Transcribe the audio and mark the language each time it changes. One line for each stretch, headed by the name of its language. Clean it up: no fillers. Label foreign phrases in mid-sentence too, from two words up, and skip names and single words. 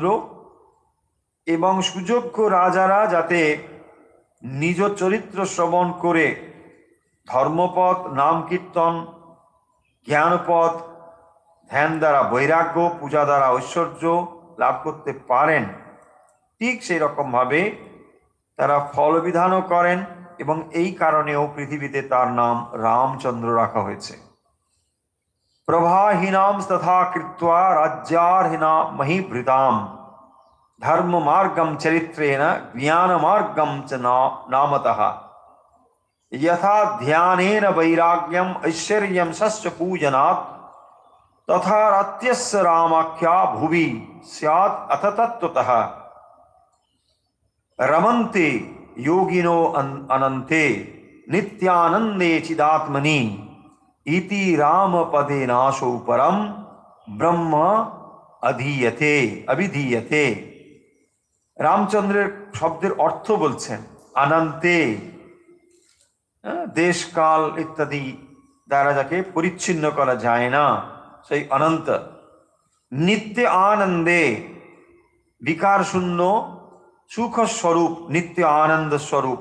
Bangla: এবং সুযোগ্য রাজারা যাতে নিজ চরিত্র শ্রবণ করে ধর্মপথ, নাম কীর্তন, জ্ঞানপথ, ধ্যান দ্বারা বৈরাগ্য, পূজা দ্বারা ঐশ্বর্য লাভ করতে পারেন, ঠিক সেই রকমভাবে তারা ফল বিধানও করেন এবং এই কারণেও পৃথিবীতে তার নাম রামচন্দ্র রাখা হয়েছে।
Sanskrit: প্রভাহীনাম তথা কৃত্বা রাজ্যার্হিনা মহিভৃতাম ধর্ম মার্গম চরিত্রেণ জ্ঞান মার্গম চ নামতঃ यथा ध्यानेन वैराग्यम ऐश्वर्यम शस्य पूजनात् तथा रत्यस्य रामाख्या भुवि स्यात् अथ तत्त्वतः रमन्ते योगिनो अनन्ते नित्यानन्दे चिदात्मनि इति रामपदे नाशो परम ब्रह्म अभिधीयते।
Bangla: রামচন্দ্রের শব্দের অর্থ বলছেন অনন্তে, দেশ কাল ইত্যাদি দ্বারা যাকে পরিচ্ছিন্ন করা যায় না, সেই অনন্ত। নিত্য আনন্দে, বিকার শূন্য সুখ স্বরূপ, নিত্য আনন্দ স্বরূপ।